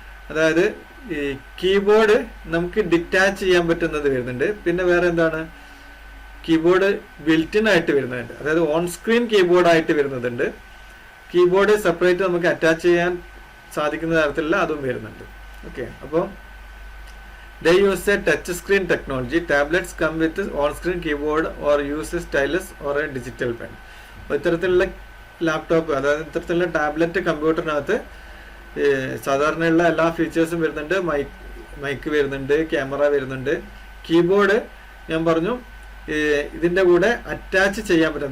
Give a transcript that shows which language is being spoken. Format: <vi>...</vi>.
<ml>അതായത് ഈ കീബോർഡ് നമുക്ക് ഡിറ്റാച്ച് ചെയ്യാൻ പറ്റുന്നത് വരുന്നുണ്ട്. പിന്നെ വേറെ എന്താണ്, കീബോർഡ് ബിൽറ്റിൻ ആയിട്ട് വരുന്നുണ്ട്. അതായത് ഓൺ സ്ക്രീൻ കീബോർഡ് ആയിട്ട് വരുന്നതുണ്ട്. കീബോർഡ് സെപ്പറേറ്റ് നമുക്ക് അറ്റാച്ച് ചെയ്യാൻ സാധിക്കുന്ന തരത്തിലുള്ള അതും വരുന്നുണ്ട്.</ml> <en>Okay, അപ്പോൾ they use a touch screen technology. Tablets come with on screen keyboard or use a stylus or a digital pen.</en> <ml>ഇത്തരത്തിലുള്ള ലാപ്ടോപ്പ്, അതായത് ഇത്തരത്തിലുള്ള ടാബ്ലറ്റ് കമ്പ്യൂട്ടറിനകത്ത് സാധാരണയുള്ള എല്ലാ ഫീച്ചേഴ്സും വരുന്നുണ്ട്. മൈക്ക് വരുന്നുണ്ട്, ക്യാമറ വരുന്നുണ്ട്. കീബോർഡ് ഞാൻ പറഞ്ഞു ഇതിൻ്റെ കൂടെ അറ്റാച്ച് ചെയ്യാൻ പറ്റും.</ml>